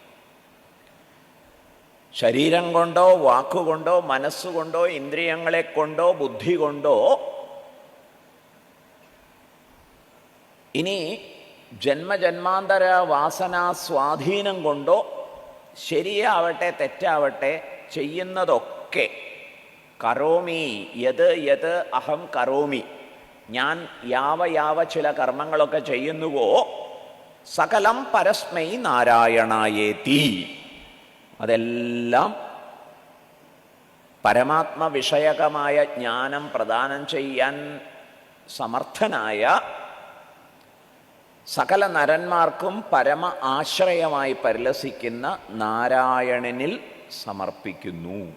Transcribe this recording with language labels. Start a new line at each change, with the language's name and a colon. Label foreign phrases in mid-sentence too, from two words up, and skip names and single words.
Malayalam: ശരീരം കൊണ്ടോ വാക്കുകൊണ്ടോ മനസ്സുകൊണ്ടോ ഇന്ദ്രിയങ്ങളെ കൊണ്ടോ ബുദ്ധി കൊണ്ടോ ഇനി ജന്മജന്മാന്തര വാസനാ സ്വാധീനം കൊണ്ടോ ശരിയാവട്ടെ തെറ്റാവട്ടെ ചെയ്യുന്നതൊക്കെ
Sanskrit: करोमि यत् यत् अहं करोमि,
Malayalam: ഞാൻ യാവ ചില കർമ്മങ്ങളൊക്കെ ചെയ്യുന്നുവോ
Sanskrit: सकलं परस्मै नारायणायेति,
Malayalam: അതെല്ലാം പരമാത്മ വിഷയകമായ ജ്ഞാനം പ്രദാനം ചെയ്യാൻ സമർത്ഥനായ സകല നരന്മാർക്കും പരമ ആശ്രയമായി പരിലസിക്കുന്ന നാരായണനിൽ സമർപ്പിക്കുന്നു.